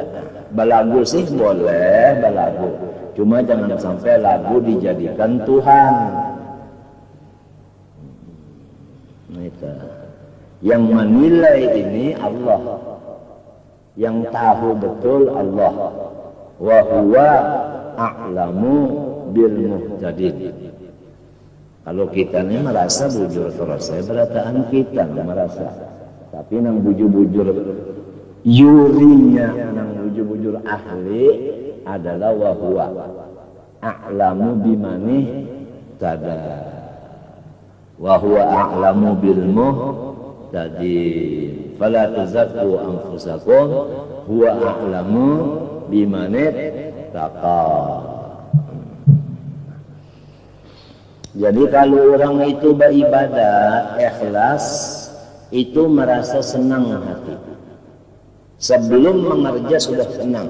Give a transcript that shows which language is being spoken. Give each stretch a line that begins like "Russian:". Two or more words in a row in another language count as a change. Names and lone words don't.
Banjar: Balagu sih boleh balagu, cuma jangan sampai lagu dijadikan Tuhan. Nah, itu. Yang menilai ini Allah, yang tahu betul Allah.
Arabic: وهو أعلم بالمهتدين.
Banjar: Kalau kita ini merasa bujur terus, berataan kita merasa. Tapi nang bujur-bujur yurinya, nang bujur-bujur ahli adalah
Arabic: وهو أعلم بمن اهتدى. وهو أعلم بالمهتدين. فلا تزكوا أنفسكم هو أعلم بمن اتقى.
Banjar: Jadi kalau orang itu beribadah ikhlas, itu merasa senang hati. Sebelum mengerja sudah senang.